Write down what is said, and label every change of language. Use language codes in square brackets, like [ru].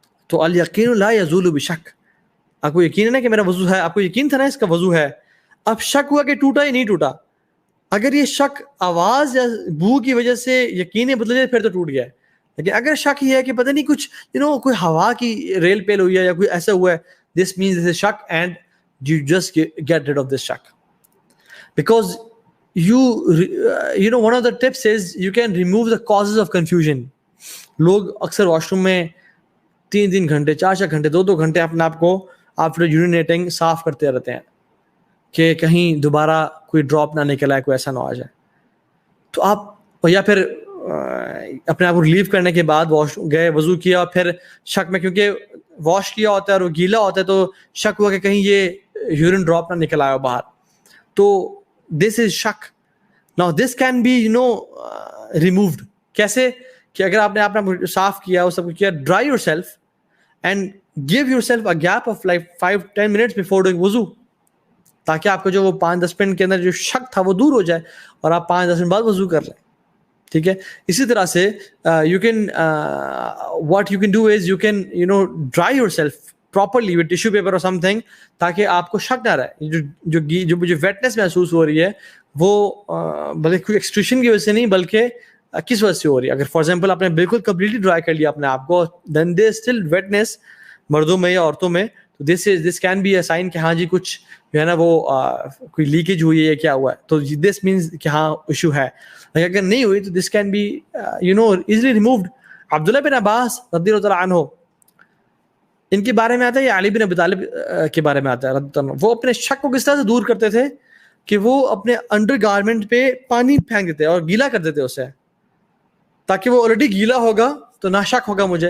[ur] تو [ar] الیقین لا یزول بشک, [ur] آپ کو یقین ہے نا کہ میرا وضو ہے, آپ کو یقین تھا نا اس کا وضو ہے, اب شک ہوا کہ ٹوٹا یا نہیں ٹوٹا. اگر یہ شک آواز یا بو کی وجہ سے یقین بدل جائے پھر تو ٹوٹ گیا ہے. لیکن اگر شک یہ ہے کہ پتہ نہیں کچھ کوئی ہوا کی ریل پیل ہوئی ہے یا کوئی ایسا ہوا ہے, [en] This means this is شک and you just get rid of this شک. Because you know one of the tips is you can remove the causes of confusion. [ur] لوگ اکثر واش روم میں 3 گھنٹے 4 گھنٹے 2 گھنٹے اپنے آپ کو آفٹر یورینیٹنگ صاف کرتے رہتے ہیں کہ کہیں دوبارہ کوئی ڈراپ نہ نکل آئے, کوئی ایسا نہ آ جائے. تو آپ یا پھر اپنے آپ کو ریلیو کرنے کے بعد واش گئے, وضو کیا, پھر شک میں کیونکہ واش کیا ہوتا ہے اور وہ گیلا ہوتا ہے تو شک ہوا کہ کہیں یہ یورین ڈراپ نہ نکل آیا باہر, تو [en] this is [ur] شک. [en] Now this can be removed. [ur] کیسے کہ اگر آپ نے صاف کیا, وہ سب کیا, [en] dry yourself and give yourself a gap of like 5-10 minutes before doing [ur] وضو, تاکہ آپ کو جو وہ 5-10 منٹ کے اندر جو شک تھا وہ دور ہو جائے اور آپ 5-10 منٹ بعد وضو کر لیں. ٹھیک ہے. اسی طرح سے [en] you can what you can do is you can dry yourself properly with tissue paper or something, [ur] تاکہ آپ کو شک نہ رہے. جو ویٹنس محسوس ہو رہی ہے وہ بلکہ کوئی ایکسٹریشن کی وجہ سے نہیں بلکہ کس وجہ سے ہو رہی ہے. اگر فار ایگزامپل آپ نے بالکل کمپلیٹلی ڈرائی کر لیا اپنے آپ کو, [en] then there still witness [ur] مردوں میں یا عورتوں میں, تو [en] this can be a sign [ur] کہ ہاں جی کچھ جو ہے نا وہ کوئی لیکیج ہوئی ہے یا کیا ہوا ہے, تو [en] this means [ur] کہ ہاں ایشو ہے. اگر نہیں ہوئی تو [en] This can be easily removed. [ur] عبداللہ بن عباس رضی اللہ تعالیٰ عنہ, ان کے بارے میں آتا ہے یا علی بن ابی طالب کے بارے میں آتا ہے رضی اللہ عنہ, وہ اپنے شک کو کس طرح سے دور کرتے تھے کہ وہ اپنے انڈر گارمنٹ پہ پانی پھینک دیتے اور گیلا کر دیتے اسے, تاکہ وہ آلریڈی گیلا ہوگا تو نہ شک ہوگا مجھے.